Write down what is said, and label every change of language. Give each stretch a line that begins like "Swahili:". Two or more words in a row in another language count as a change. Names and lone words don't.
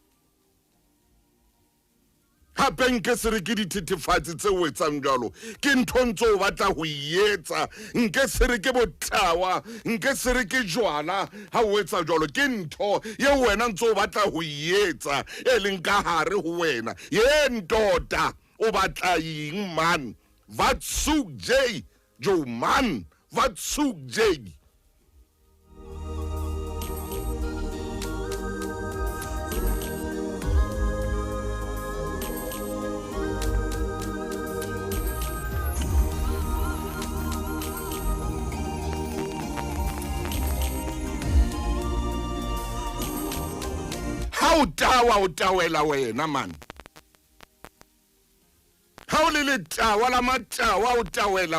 Southern Sotho: hape nke se re ke dithethefatsi tse o etsang jalo ke ntho ntse o batla ho ietsa nke se re ke botawa nke se re ke jwala ha o etsa jalo ke ntho ye wena ntse o batla ho ietsa e leng ka hare ho wena ye Ntota o batla eng
Afrikaans: man wat soek jy jo man wat soek jy
Southern Sotho: ha o tawa o tawela wena man ha o le tawa la matawa o tawela